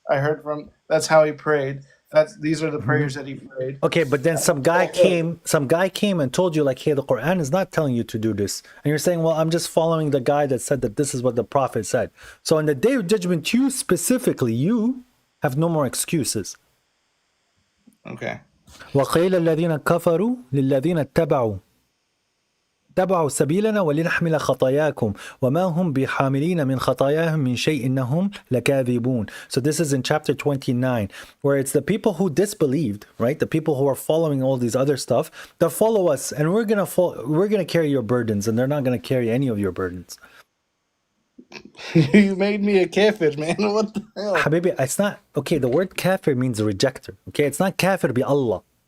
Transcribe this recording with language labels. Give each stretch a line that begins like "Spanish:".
English: I heard from that's how he prayed. These are the prayers that he prayed. Okay, but then some guy came and told you like, hey, the Quran is not telling you to do this. And you're saying, well, I'm just following the guy that said that this is what the prophet said. So on the day of judgment, you specifically, you have no more excuses. Okay.
Arabic: وَقِيلَ الَّذِينَ كَفَرُوا لِلَّذِينَ اتَّبَعُوا تبعوا سبيلنا ولنحمل خطاياكم وما هم بحاملين من خطاياهم من شيء إنهم لكاذبون.
English: So this is in chapter 29, where it's the people who disbelieved, right? The people who are following all these other stuff that follow us, and we're gonna carry your burdens, and they're not gonna carry any of your burdens. You made me a kafir, man. What the hell? Habibi, it's not okay. The word kafir means a rejecter. Okay, it's not kafir bi Allah.